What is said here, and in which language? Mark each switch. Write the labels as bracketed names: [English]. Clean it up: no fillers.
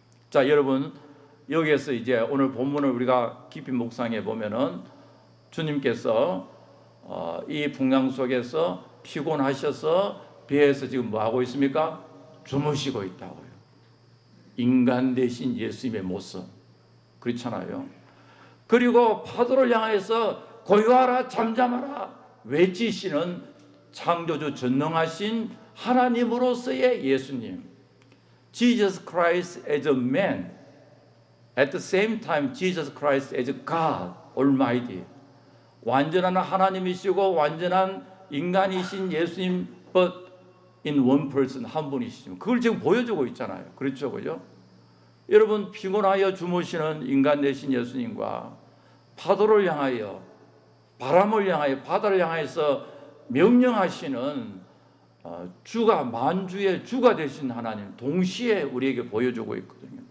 [Korean] 자, 여러분 여기에서 이제 오늘 본문을 우리가 깊이 묵상해 보면은 주님께서 이 풍랑 속에서 피곤하셔서 배에서 지금 뭐 하고 있습니까? 주무시고 있다고요. 인간 대신 예수님의 모습, 그렇잖아요. 그리고 파도를 향해서 고요하라 잠잠하라 외치시는 창조주 전능하신 하나님으로서의 예수님, [English] Jesus Christ as a man, at the same time Jesus Christ as God Almighty, [Korean] 완전한 하나님이시고 완전한 인간이신 예수님, [English] but in one person, [Korean] 한 분이시죠. 그걸 지금 보여주고 있잖아요. 그렇죠, 그죠? 여러분 피곤하여 주무시는 인간 되신 예수님과 파도를 향하여, 바람을 향하여, 바다를 향해서 명령하시는 주가, 만주의 주가 되신 하나님 동시에 우리에게 보여주고 있거든요.